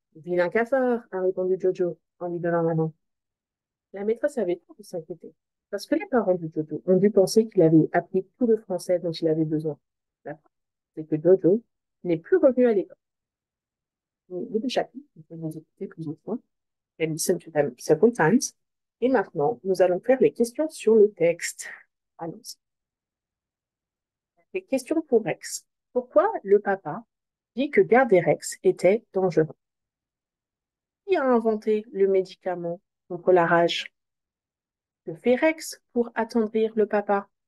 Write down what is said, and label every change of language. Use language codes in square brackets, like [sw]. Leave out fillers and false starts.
[fr] Vilain cafard, a répondu Jojo en lui donnant la main. La maîtresse avait trop de s'inquiéter, parce que les parents de Jojo ont dû penser qu'il avait appris tout le français dont il avait besoin. La preuve, c'est que Jojo n'est plus revenu à l'école. Les deux chapitres, vous pouvez les écouter plusieurs fois. [en] And listen to them several times. [fr] Et maintenant, nous allons faire les questions sur le texte. Allons-y. Les questions pour Rex. Pourquoi le papa dit que garder Rex était dangereux? Qui a inventé le médicament contre la rage? Que fait Rex pour attendrir le papa?